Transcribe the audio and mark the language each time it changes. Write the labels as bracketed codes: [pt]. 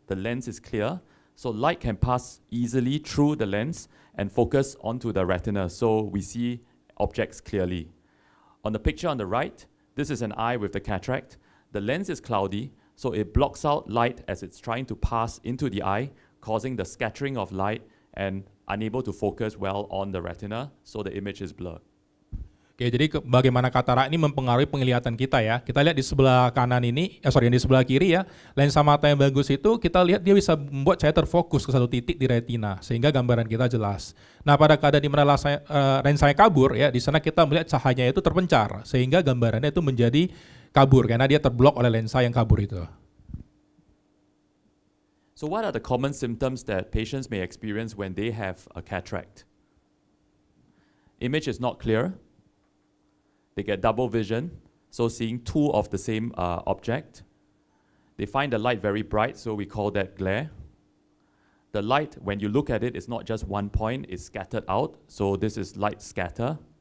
[en] The lens is clear, so light can pass easily through the lens and focus onto the retina, so we see objects clearly. On the picture on the right, this is an eye with the cataract. The lens is cloudy, so it blocks out light as it's trying to pass into the eye, causing the scattering of light and unable to focus well on the retina, so the image is blurred. [id] Oke, jadi bagaimana katarak ini mempengaruhi penglihatan kita ya. Kita lihat di sebelah kanan ini, di sebelah kiri ya, lensa mata yang bagus itu kita lihat dia bisa membuat cahaya terfokus ke satu titik di retina sehingga gambaran kita jelas. Nah, pada keadaan di mana lensanya kabur ya, di sana kita melihat cahayanya itu terpencar sehingga gambarannya itu menjadi kabur karena dia terblok oleh lensa yang kabur itu. [en] So what are the common symptoms that patients may experience when they have a cataract? Image is not clear. They get double vision, so seeing two of the same object. They find the light very bright, so we call that glare. The light, when you look at it, is not just one point, it's scattered out, so this is light scatter.